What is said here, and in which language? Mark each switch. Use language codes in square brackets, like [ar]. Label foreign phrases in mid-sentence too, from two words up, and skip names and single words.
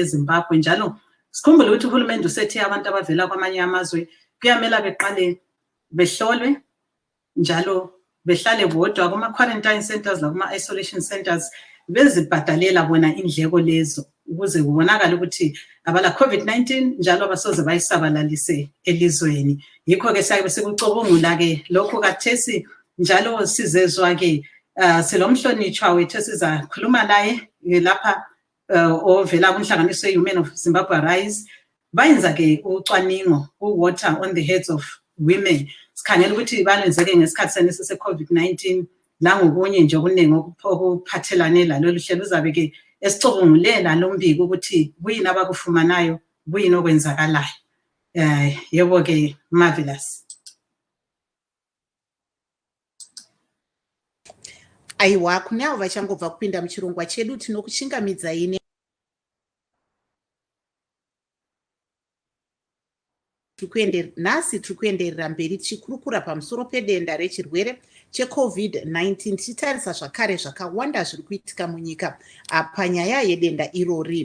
[nd] Zimbabwe njalo sikhumbule ukuthi uhulumende usethe abantu abavela kwamanye amazwe kuyamela beqale behlolwe njalo behlale bodwa kuma- [en] quarantine centers [nd] lakuma- [en] isolation centers [nd] bezibhadalela bona indleko lezo ukuze kubonakale ukuthi abala COVID-19 njalo abasoze bayisabalalise elizweni. Yikho-ke sabe sikucubungula-ke lokhu kathesi njalo sizezwa-ke silomhlonitshwa wethu sizakhuluma naye lapha ovela kunhlanganiso ye-Women of Zimbabwe Rise. Bayenza-ke ucwaningo ku-Water on the Heads of Women. Sikhangela ukuthi balenzeke ngesikhathi senesi se-COVID-19 langokunye nje okuningi okuphathelane lalolu hlelo. Uzabe-ke esicubungulela lo mbiko ukuthi kuyini abakufumanayo, kuyini okwenzakalayo. Yebo-ke, marvelous. [sn] Aiwa, kunavo vachangobva kupinda muchirongwa chedu tinokuchingamidzai nhasi tiri kuenderera mberi tichikurukura pamusoro pedenda rechirwere cheCovid-19 tichitarisa zvakare zvakawanda zviri kuitika munyika panyaya yedenda irori.